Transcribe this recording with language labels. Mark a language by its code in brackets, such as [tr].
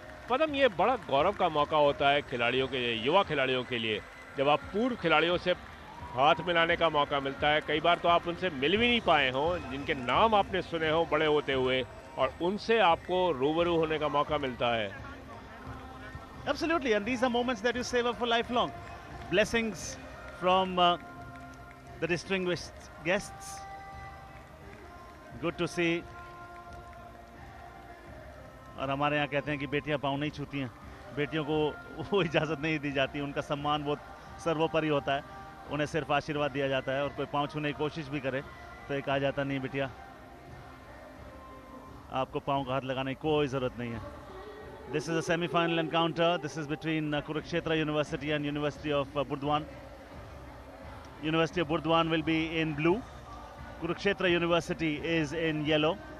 [hi] पदम, ये बड़ा गौरव का मौका होता है खिलाड़ियों के, युवा खिलाड़ियों के लिए, जब आप पूर्व खिलाड़ियों से हाथ मिलाने का मौका मिलता है. कई बार तो आप उनसे मिल भी नहीं पाए हों, जिनके नाम आपने सुने हो बड़े होते हुए, और उनसे आपको रूबरू होने का मौका मिलता है. [en] Absolutely, and these are moments that you save up for lifelong. Blessings from the distinguished guests. Good to see. [hi] और हमारे यहाँ कहते हैं कि बेटियां पाँव नहीं छूती हैं. बेटियों को वो इजाज़त नहीं दी जाती. उनका सम्मान बहुत सर्वोपरि होता है. उन्हें सिर्फ आशीर्वाद दिया जाता है, और कोई पाँव छूने की कोशिश भी करे तो ये कहा जाता नहीं बेटिया, आपको पाँव का हाथ लगाने की कोई ज़रूरत नहीं है. [en] This is a semi-final encounter. This is between Kurukshetra University and University of Burdwan. University of Burdwan will be in blue. Kurukshetra University is in yellow.